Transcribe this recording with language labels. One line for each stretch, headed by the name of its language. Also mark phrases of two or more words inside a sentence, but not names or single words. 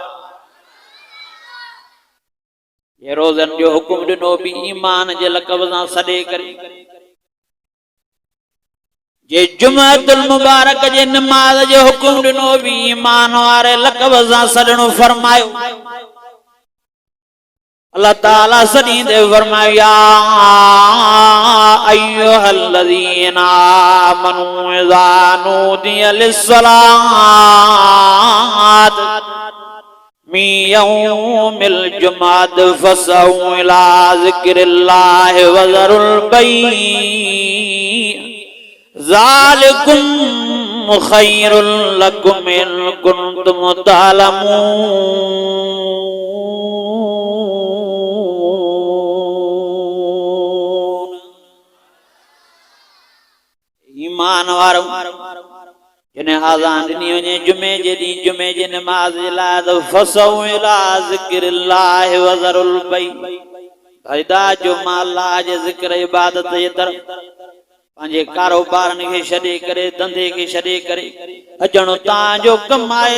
Sindhi: ये रोज़नि जो हुकुम ॾिनो बि ईमान जे लक़ब सां सॾे करे, जे
Arabic: جمعة المبارك
Sindhi: जे नमाज़ जो हुकुम ॾिनो बि ईमान वारे लक़ब सां सॾणो फरमायो। अल्लाह ताला सॾींदे फरमायो
Arabic: يا أيها الذين آمنوا إذا نودي للصلاة من يوم الجمعة فاسعوا إلى ذكر الله وذروا البيع ذلكم خير لكم إن كنتم تعلمون.
Sindhi: ईमान वारो जिन्हें आज़ान ॾिनी वञे जुमे जे ॾींहुं जुमे जी नमाज़ जे लाइ त
Arabic: فاسعوا إلى ذكر الله وذروا البيع,
Sindhi: ख़रीदार जो माल अल्लाह जे ज़िक्र इबादत जे तरफ़ पंहिंजे कारोबारनि खे छॾे करे धंधे खे छॾे करे अचणो तव्हांजो कमु आहे।